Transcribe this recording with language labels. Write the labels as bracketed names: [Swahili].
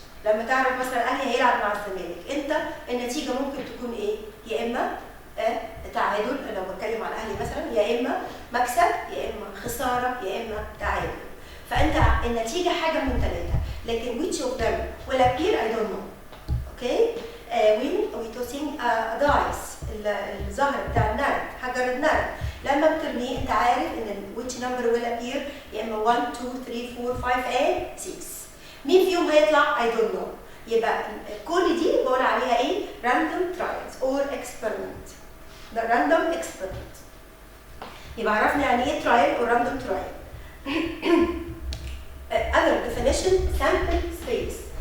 [Arabic] لما تعرف مثلا الاهلي هيلعب مع الزمالك، انت النتيجه ممكن تكون ايه؟ يا اما تعادل، لو بتكلم على الاهلي مثلا، يا اما مكسب يا اما خساره يا اما تعادل. فانت النتيجه حاجه من ثلاثه، لكن [English] which of them will appear I don't know. [Arabic] اوكي؟ [English] we tossing dice، [Arabic] الزهر بتاع النرد، حجر النرد، لما بترميه انت عارف ان [English] which number will appear، [Arabic] يا اما 1 2 3 4 5 and 6. مين فيهم هيطلع؟ [English] I don't know. [Arabic] يبقى كل دي بقول عليها ايه؟ [English] random trials or experiment. ده random experiment. [Arabic] يبقى عرفنا يعني ايه [English] trial or random trial. Other definition, sample space.